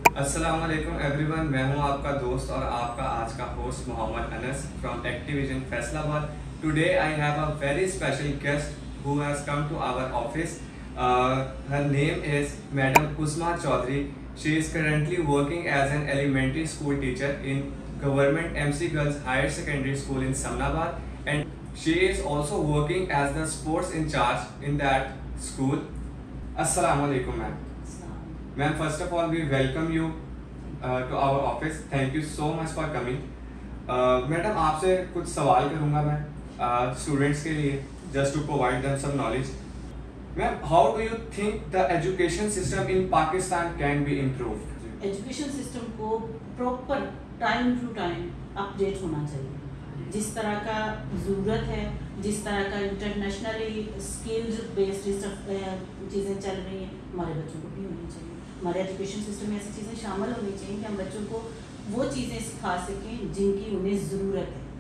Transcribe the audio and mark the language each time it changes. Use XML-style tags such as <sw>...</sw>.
<ur>السلام علیکم every one, میں ہوں آپ کا دوست اور آپ کا آج کا host Muhammad Anas from ایکٹیویژن Faisal آباد.</ur> <en>Today I have a very special guest who has come to our office. Her name is Madam Usma Chaudhary. She is currently working as an elementary school teacher in Government MC Girls Higher Secondary School in Samnabad, and she is also working as the sports in charge in that school. Assalamu alaikum ma'am. Ma'am, first of all, we welcome you to our office. Thank you so much for coming.</en> <ur>Madam, آپ سے کچھ سوال کروں گا میں students کے لیے,</ur> <en>just to provide them some knowledge. Ma'am, how do you think the education system in Pakistan can be improved?</en> <ur>Education system کو proper time to time update ہونا چاہیے. جس طرح کا ضرورت ہے, جس طرح کا انٹرنیشنلی اسکلز بیسڈ چیزیں چل رہی ہیں, ہمارے بچوں کو بھی ہونی چاہیے. ہمارے ایجوکیشن سسٹم میں ایسی چیزیں شامل ہونی چاہیے کہ ہم بچوں کو وہ چیزیں سکھا سکیں جن کی انہیں ضرورت ہے.</ur>